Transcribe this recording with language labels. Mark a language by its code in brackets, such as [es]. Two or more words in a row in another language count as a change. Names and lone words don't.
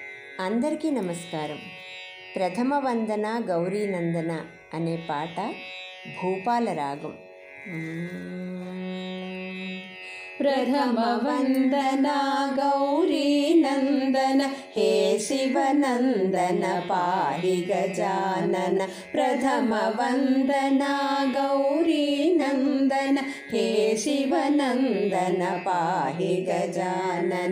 [te] అందరికీ నమస్కారం. ప్రథమ వందన గౌరీ నందన అనే పాట భూపాల రాగం. [sa] प्रथम वंदना गौरी नंदन हे शिव नंदन पाहि गजानन. प्रथम वंदना गौरी नंदन हे शिव नंदन पाहि गजानन.